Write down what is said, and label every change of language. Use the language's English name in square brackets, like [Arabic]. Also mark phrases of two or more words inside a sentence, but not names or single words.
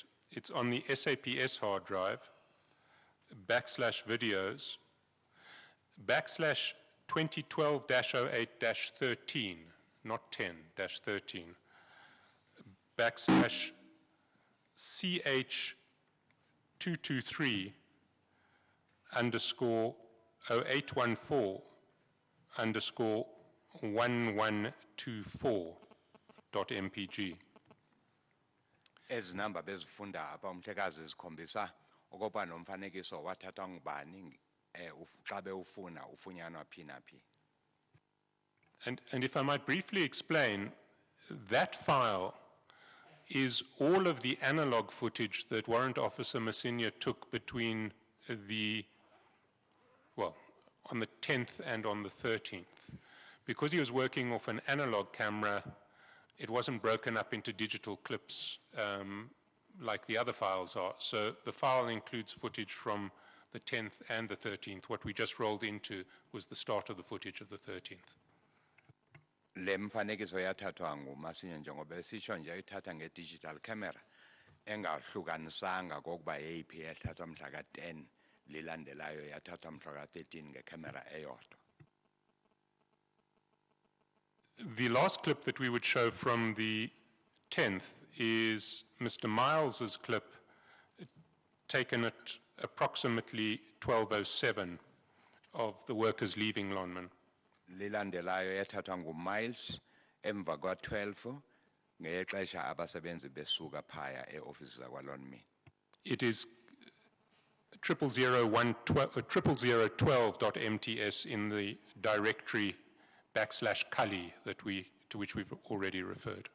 [English] It's on the SAPS hard drive, /videos, /2012-08-13, not 10, -13, /CH223 _ 0814 _ 1124.mpg. [Xhosa] Ezi number bezifunda apha umhlekazi zikhombisa okokuba nomfanekiso wathathwa ngubani xa bewufuna ufunyanwa phi naphi. [English] And if I might briefly explain, that file is all of the analog footage that Warrant Officer Messinia took between on the 10th and on the 13th. Because he was working off an analog camera, it wasn't broken up into digital clips like the other files are. So the file includes footage from the 10th and the 13th. What we just rolled into was the start of the footage of the 13th. [Xhosa] Le mfanekiso yathathwa nguMasinya njengoba esitsho nje ithatha nge- [English] digital camera [Xhosa] engahlukanisanga kokuba yeyiphi yathathwa mhla ka-10 lilandelayo yathathwa mhla ka-13 ngecamera eyodwa. [English] The last clip that we would show from the 10th is Mr. Miles's clip taken at approximately 12:07 of the workers leaving Lonman. [Xhosa] Lilandelayo yathathwa nguMiles emva kwa-12 ngexesha abasebenzi besuka phaya e-ofisi zakwa-Lonmin. [English] It is 00012.mts in the directory /Kali to which we've already referred.